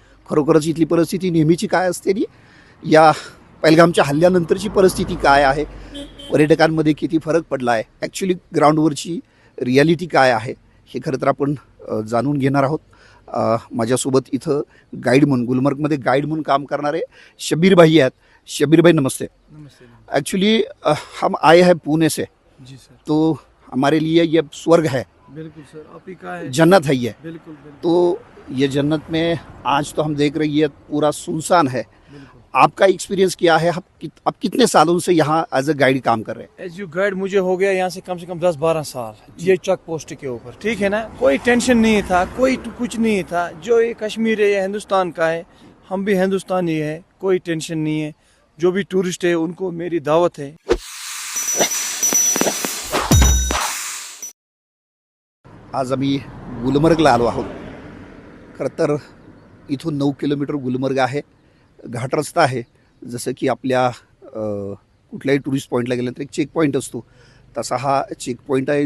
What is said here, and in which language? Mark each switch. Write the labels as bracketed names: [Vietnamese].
[Marathi] खरोखरच इथली परिस्थिती नेहमीची काय असते आणि या पहलगामच्या हल्ल्यानंतरची परिस्थिती काय आहे, पर्यटकांमध्ये किती फरक पडला आहे, ॲक्च्युली ग्राउंडवरची रिॲलिटी काय आहे, हे खरं तर आपण जाणून घेणार आहोत. माझ्यासोबत इथं गाईड म्हणून गुलमर्गमध्ये गाईड म्हणून काम करणारे शब्बीर भाई आहेत. शब्बीर भाई नमस्ते. [Hindi] नमस्ते। एक्चुअली हम आए हैं पुणे से, जी सर। तो हमारे लिए ये स्वर्ग है, बिल्कुल सर, आप ही का है। जन्नत है ये. बिल्कुल बिल्कुल। तो ये जन्नत में आज तो हम देख रहे हैं ये पूरा सुनसान है. बिल्कुल। आपका एक्सपीरियंस क्या है? आप कितने सालों से यहाँ [English] as a guide [Hindi] काम कर रहे हैं? एज यू गाइड मुझे हो गया यहाँ से कम 10-12 साल, ये चेक पोस्ट के ऊपर, ठीक है ना। कोई टेंशन नहीं था, कोई कुछ नहीं था। जो ये कश्मीर है ये हिंदुस्तान का है, हम भी हिंदुस्तानी है, कोई टेंशन नहीं है। जो भी टूरिस्ट है उनको मेरी दावत है। [Marathi] आज आम्ही गुलमर्गला आलो आहोत. खरं तर इथून 9 किलोमीटर गुलमर्ग आहे. घाट रस्ता आहे. जसं की आपल्या कुठल्याही टुरिस्ट पॉईंटला गेल्यानंतर एक चेक पॉईंट असतो, तसा हा चेक पॉईंट आहे.